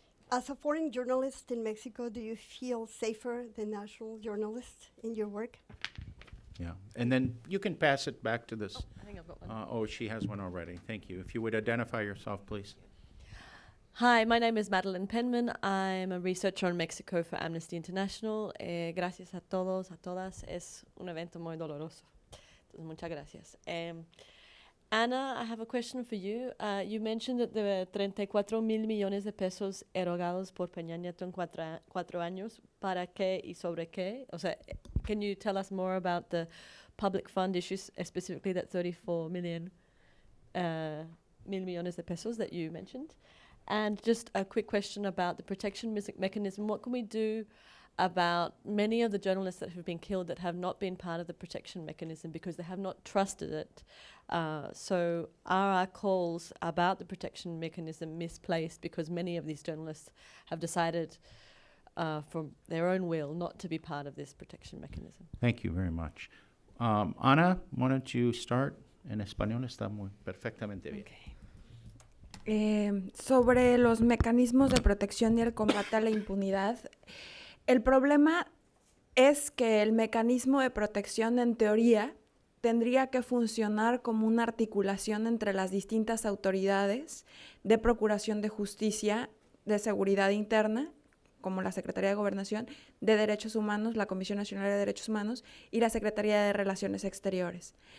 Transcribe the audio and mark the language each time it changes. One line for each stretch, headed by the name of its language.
English: As a foreign journalist in Mexico, do you feel safer than national journalists in your work? Yeah, and then you can pass it back to this. I think I've got one. She has one already. Thank you. If you would identify yourself, please. Hi, my name is Madeline Penman. I'm a researcher on Mexico for Amnesty International.
Spanish: Gracias a todos, a todas. Es un evento muy doloroso. Entonces, muchas gracias.
English: Anna, I have a question for you. You mentioned that there were
Spanish: 34 mil millones de pesos erogados por Peña Nieto en 4 años. ¿Para qué y sobre qué? O sea,
English: can you tell us more about the public fund issues, specifically that 34
Spanish: mil millones de pesos
English: that you mentioned? And just a quick question about the protection mechanism. What can we do about many of the journalists that have been killed that have not been part of the protection mechanism because they have not trusted it? So are our calls about the protection mechanism misplaced because many of these journalists have decided from their own will not to be part of this protection mechanism? Thank you very much. Ana, why don't you start?
Spanish: En español está muy perfectamente bien.
English: Okay.
Spanish: Sobre los mecanismos de protección y el combate a la impunidad, el problema es que el mecanismo de protección, en teoría, tendría que funcionar como una articulación entre las distintas autoridades de procuración de justicia, de seguridad interna, como la Secretaría de Gobernación, de Derechos Humanos, la Comisión Nacional de Derechos Humanos y la Secretaría de Relaciones Exteriores.